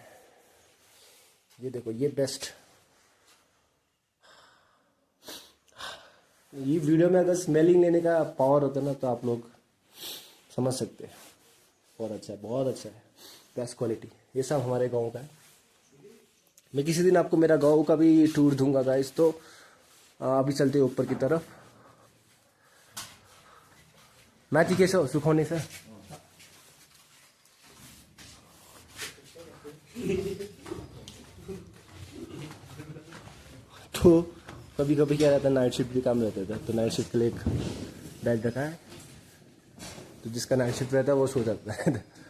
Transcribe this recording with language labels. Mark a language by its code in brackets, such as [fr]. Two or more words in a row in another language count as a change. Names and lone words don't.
[hi] ये देखो, ये बेस्ट, ये वीडियो में अगर स्मेलिंग लेने का पावर होता ना तो आप लोग समझ सकते हैं। बहुत अच्छा है, बहुत अच्छा है, [en] best quality. [hi] ये सब हमारे गांव का है। मैं किसी दिन आपको मेरा गांव का भी टूर दूंगा गाइस। तो अभी चलते हैं ऊपर की तरफ। [ne] माथि के छ सुखाउने छ। [hi] तो कभी कभी क्या रहता है, [en] night shift [hi] भी काम रहता था, तो [en] night shift [hi] के लिए एक बेड रखा है, तो जिसका [en] night shift [hi] रहता है वो सो जाता है।